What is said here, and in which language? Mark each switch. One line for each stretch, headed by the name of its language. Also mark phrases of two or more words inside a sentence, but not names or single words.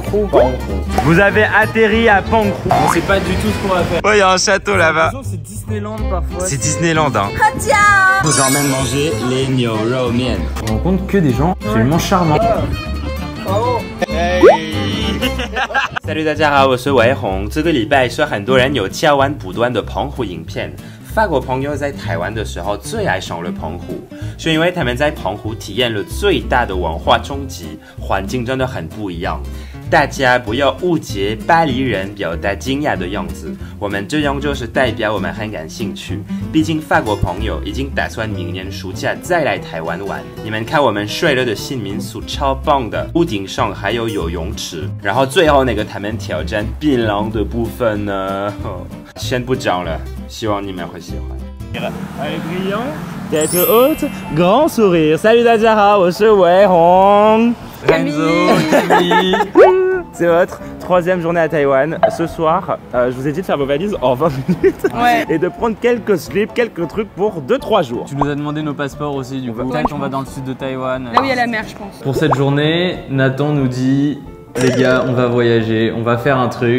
French: Vous avez atterri à Pankrou. On sait pas du tout ce qu'on va faire. Oh, il y a un château là-bas. C'est Disneyland parfois. C'est Disneyland, hein. Je vous emmène manger les Nioro Mien. On rencontre que des gens absolument charmants.
Chinese: Salut 大家好，我是维宏。这个礼拜是很多人有敲完补端的澎湖影片。法国朋友在台湾的时候最爱上了澎湖，是因为他们在澎湖体验了最大的文化冲击，环境真的很不一样。大家不要误解巴黎人表达惊讶的样子，我们这样就是代表我们很感兴趣。毕竟法国朋友已经打算明年暑假再来台湾玩。你们看我们睡了的新民宿超棒的，屋顶上还有游泳池。然后最后那个他们挑战槟榔的部分呢，先不讲了，希望你们会喜欢。
French: Œil brillant, tête haute, grand sourire.
Chinese: Salut 大家好，我是维宏。Renzo, Camille.
French: C'est votre troisième journée à Taïwan. Ce soir, je vous ai dit de faire vos valises en 20 minutes et de prendre quelques slips, quelques trucs pour 2-3 jours. Tu nous as demandé nos passeports aussi, du coup. Peut-être qu'on va dans le sud de Taïwan. Là où il y a la mer, je pense. Pour cette journée, Nathan nous dit: les gars, on va voyager, on va faire un truc.